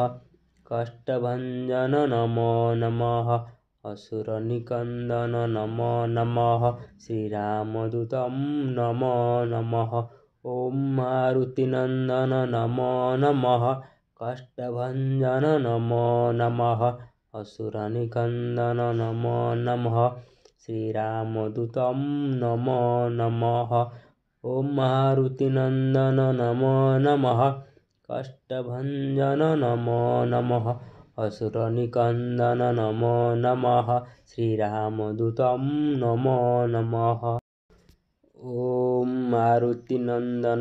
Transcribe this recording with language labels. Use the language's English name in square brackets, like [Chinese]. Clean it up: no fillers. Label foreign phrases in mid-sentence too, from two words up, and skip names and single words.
[Sanskrit] କଷ୍ଟଭଞ୍ଜନ ନମୋ ନମଃ। ଅସୁର ନିକନ୍ଦନ ନମୋ ନମଃ। ଶ୍ରୀରାମଦୂତଂ ନମୋ ନମଃ। ଓମ୍ ମାରୁତି ନନ୍ଦନ ନମୋ ନମଃ। କଷ୍ଟଭଞ୍ଜନ ନମୋ ନମଃ। असुरनिकन्दन नमो नमः श्रीरामदूतं नमो नमः ॐ मारुतिनन्दन नमो नमः कष्टभञ्जन नमो नमः असुरनिकन्दन नमो नमः श्रीरामदूतं नमो नमः ॐ मारुतिनन्दन